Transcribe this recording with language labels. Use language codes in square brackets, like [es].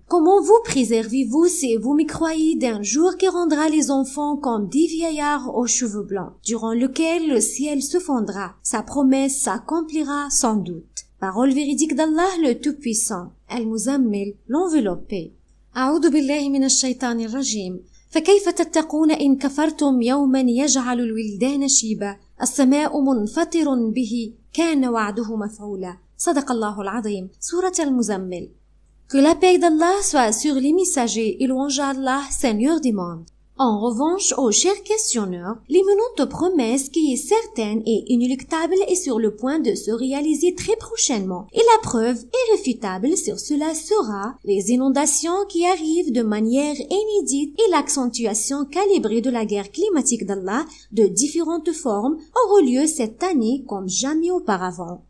[fr] Comment vous préservez-vous si vous me croyez d'un jour qui rendra les enfants comme des vieillards aux cheveux blancs, durant lequel le ciel se fondra? Sa promesse s'accomplira sans doute. Parole véridique d'Allah, le Tout-Puissant. Al-Muzammil, l'enveloppé. [ar] A'udhu billahi minash shaitanir rajim. فكيف تتقون إن كفرتم يوما يجعل الولدان شيبا السماء منفطر به كان وعده مفعولا صدق الله العظيم سورة المزمل. [fr] Que la paix d'Allah soit sur les messagers et louange à Allah, Seigneur des mondes. En revanche, aux chers questionneurs, l'imminente promesse qui est certaine et inéluctable est sur le point de se réaliser très prochainement. Et la preuve irréfutable sur cela sera les inondations qui arrivent de manière inédite et l'accentuation calibrée de la guerre climatique d'Allah de différentes formes aura lieu cette année comme jamais auparavant.